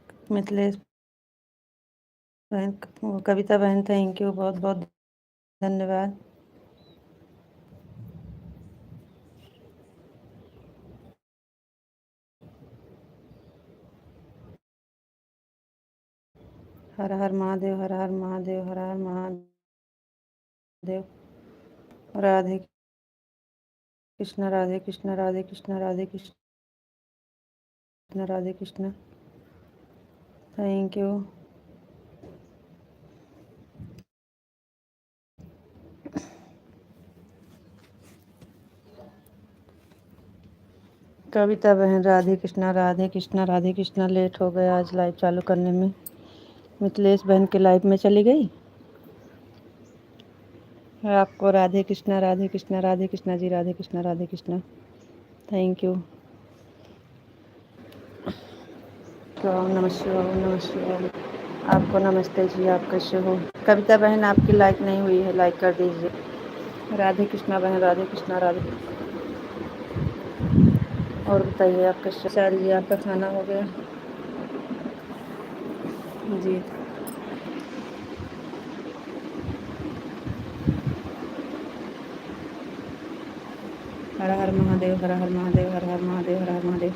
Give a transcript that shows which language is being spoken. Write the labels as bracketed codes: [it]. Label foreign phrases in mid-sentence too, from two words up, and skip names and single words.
[hi] मिथिलेश बहन, कविता बहन, [en] thank you, [hi] बहुत बहुत धन्यवाद। हर हर महादेव, हर हर महादेव, हर हर महादेव। राधे कृष्ण, राधे कृष्ण, राधे कृष्ण, राधे कृष्ण, राधे कृष्ण, [en] thank you. [hi] कविता बहन, राधे कृष्णा, राधे कृष्णा, राधे कृष्णा। लेट हो गया आज लाइव चालू करने में। मिथिलेश बहन के लाइव में चली गई। आपको राधे कृष्णा, राधे कृष्णा, राधे कृष्णा जी, राधे कृष्णा, राधे कृष्णा, [en] thank you. [sa] ओम नमः शिवाय, ओम नमः शिवाय। [hi] आपको नमस्ते जी, आप कैसे हो? कविता बहन, आपकी लाइक नहीं हुई है, लाइक कर दीजिए। राधे कृष्णा बहन, राधे कृष्णा, राधे। और बताइए आप कैसे? सारी जी, आपका खाना हो गया? जी। हर हर महादेव, हर हर महादेव, हर हर महादेव, हर हर महादेव।